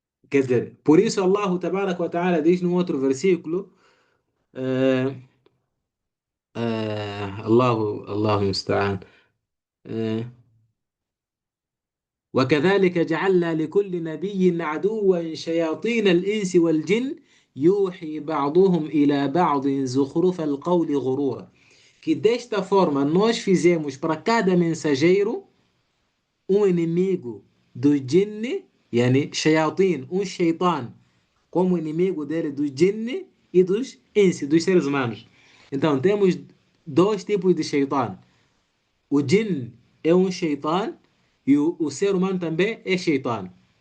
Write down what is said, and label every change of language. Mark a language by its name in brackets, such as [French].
[Portuguese] Quer dizer, por isso Allah Tabaraka wa Ta'ala diz no outro versículo, uh, [Arabic] الله المستعان. وكذلك جعلنا لكل نبي عدوا شياطين الإنس والجن يوحي بعضهم إلى بعض زخرف القول غرورا. [Portuguese] que desta forma nós fizemos para cada mensageiro um inimigo do jinne, yani shayatin, um shaitan, como inimigo dele do jinne e dos insi, dos seres humanos. Então temos dois tipos de shaitan. O jinn é um shaitan e o ser humano também é shaitan.